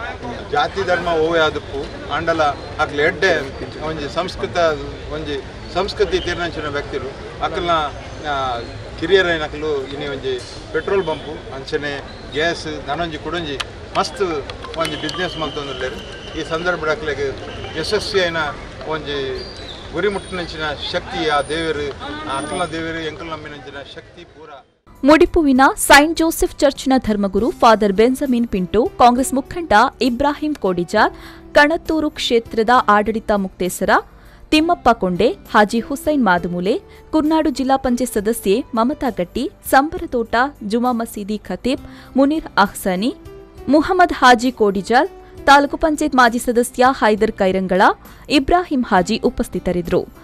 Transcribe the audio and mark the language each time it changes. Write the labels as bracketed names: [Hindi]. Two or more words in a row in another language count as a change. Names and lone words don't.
[Tulu] ಜಾತಿ ಧರ್ಮ ಓವೇ ಆದಪ್ಪು ಅಂಡಲ ಅಕ್ಲ ಎಡ್ಡೆ ಒಂದು ಸಂಸ್ಕೃತಿ ತೀರ್ನಂಚಿನ ವ್ಯಕ್ತಿರು ಅಕ್ಕಲ್ನ ಕಿರಿಯರೈನಕಲು ಇನಿ ಒಂಜಿ [English] petrol bunk [Tulu] ಅಂಚನೆ ಗ್ಯಾಸ್ ನನೊಂಜಿ ಕುಡೊಂಜಿ ಮಸ್ತ್ ಒಂಜಿ ಬಿಸ್ನೆಸ್ ಮಂತೊಂದುಲ್ಲೆರು. ಈ ಸಂದರ್ಭ ಅಕ್ಲೆಗೆ ಯಶಸ್ವಿ ಐನ ಒಂಜಿ ಗುರಿ ಮುಟ್ಟಿನಂಚಿನ ಶಕ್ತಿ ಆ ದೇವರು ಅಕ್ಕಲ ದೇವರು ಎಂಕಲ್ ನಂಬಿನಂಚಿನ ಶಕ್ತಿ ಪೂರ. [Kannada] ಮುಡಿಪುವಿನ ಸೈಂಟ್ ಜೋಸೆಫ್ ಚರ್ಚ್ನ ಧರ್ಮಗುರು ಫಾದರ್ ಬೆಂಜಮಿನ್ ಪಿಂಟೋ, ಕಾಂಗ್ರೆಸ್ ಮುಖಂಡ ಇಬ್ರಾಹಿಂ ಕೋಡಿಜಾರ್, ಕಣತ್ತೂರು ಕ್ಷೇತ್ರದ ಆಡಳಿತ ಮುಕ್ತೇಸರ ತಿಮ್ಮಪ್ಪ ಕೊಂಡೆ, ಹಾಜಿ ಹುಸೈನ್ ಮಾದುಮೂಲೆ, ಕುರ್ನಾಡು ಜಿಲ್ಲಾ ಪಂಚಾಯತ್ ಸದಸ್ಯೆ ಮಮತಾ ಗಟ್ಟಿ, ಸಂಬರತೋಟ ಜುಮಾ ಮಸೀದಿ ಖತೀಬ್ ಮುನೀರ್ ಅಹ್ಸನಿ, ಮುಹಮ್ಮದ್ ಹಾಜಿ ಕೋಡಿಜಾಲ್, ತಾಲೂಕು ಪಂಚಾಯತ್ ಮಾಜಿ ಸದಸ್ಯ ಹೈದರ್ ಕೈರಂಗಳ, ಇಬ್ರಾಹಿಂ ಹಾಜಿ ಉಪಸ್ಥಿತರಿದ್ದರು.